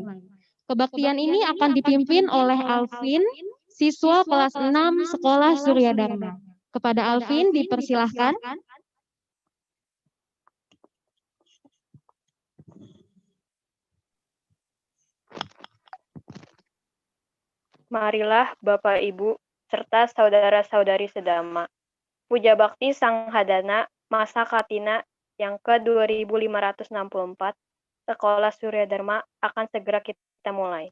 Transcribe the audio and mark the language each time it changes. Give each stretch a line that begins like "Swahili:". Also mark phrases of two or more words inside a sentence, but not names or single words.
Indonesian: Kebaktian ini akan dipimpin oleh Alvin, siswa kelas 6 Sekolah Surya Dharma. Kepada Alvin dipersilahkan. Marilah Bapak Ibu serta saudara-saudari sedama, puja bakti Sang Hadana masa Katina yang ke-2564 Sekolah Surya Dharma akan segera kita mulai.